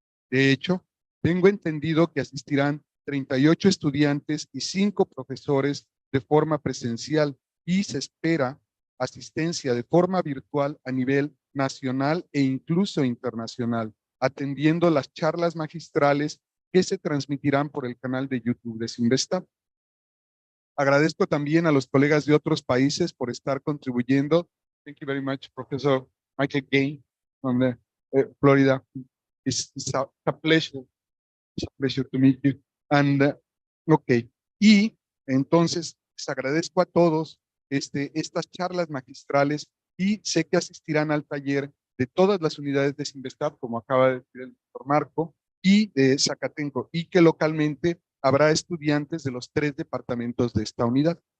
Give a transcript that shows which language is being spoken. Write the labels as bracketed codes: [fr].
[es] De hecho, tengo entendido que asistirán 38 estudiantes y 5 profesores de forma presencial y se espera asistencia de forma virtual a nivel nacional e incluso internacional, atendiendo las charlas magistrales que se transmitirán por el canal de YouTube de Sinvesta. Agradezco también a los colegas de otros países por estar contribuyendo. [en] Thank you very much, Professor Michael Gain from Florida. It's a pleasure. It's a pleasure to meet you. And, okay. [es] Y entonces les agradezco a todos estas charlas magistrales y sé que asistirán al taller de todas las unidades de Sinvestab, como acaba de decir el doctor Marco, y de Zacatenco, y que localmente habrá estudiantes de los 3 departamentos de esta unidad.